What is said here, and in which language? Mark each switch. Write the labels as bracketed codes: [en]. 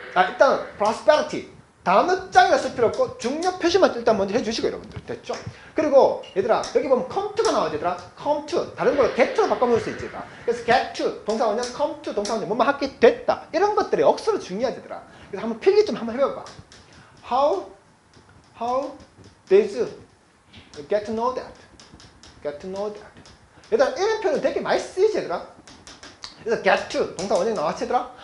[ko] 일단 prosperity. 단어장이라 쓸 필요 없고 중요 표시만 일단 먼저 해주시고, 여러분들. 됐죠? 그리고 얘들아, 여기 보면 come to가 나오죠, 얘들아. come to. 다른 걸로 get to로 바꿔볼 수 있지, 얘들아. 그래서 get to 동사원형, come to 동사원형 뭐뭐 하게 됐다. 이런 것들이 억수로 중요하지, 얘들아. 그래서 한번 필기 좀 한번 해봐봐. [en] How did you get to know that? Get to know that. [ko] 얘들아, 이런 표현 되게 많이 쓰이지, 얘들아. 그래서 get to 동사 원형 나왔지, 얘들아?